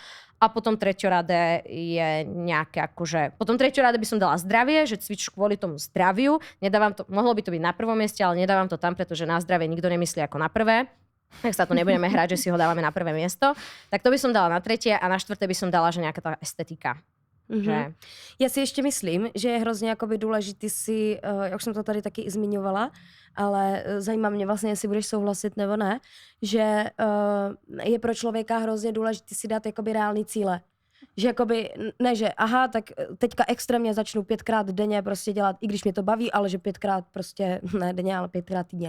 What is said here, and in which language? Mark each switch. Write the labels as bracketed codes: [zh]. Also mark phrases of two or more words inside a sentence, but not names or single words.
[sk] A potom treťoradé je nejaké akože... Potom treťoradé by som dala zdravie, že cvičíš kvôli tomu zdraviu. Nedávam to, mohlo by to byť na prvom mieste, ale nedávam to tam, pretože na zdravie nikto nemyslí ako na prvé. Tak sa tu nebudeme hrať, že si ho dávame na prvé miesto. Tak to by som dala na tretie a na štvrté by som dala, že nejaká tá estetika. Že... [cs] Já si ještě myslím, že je hrozně jakoby důležitý si, jak už jsem to tady taky i zmiňovala, ale zajímá mě vlastně, jestli budeš souhlasit nebo ne, že je pro člověka hrozně důležitý si dát jakoby reální cíle. Že jakoby, ne, že aha, tak teďka extrémně začnu 5krát denně prostě dělat, i když mě to baví, ale že 5krát prostě, ne denně, ale 5krát týdně.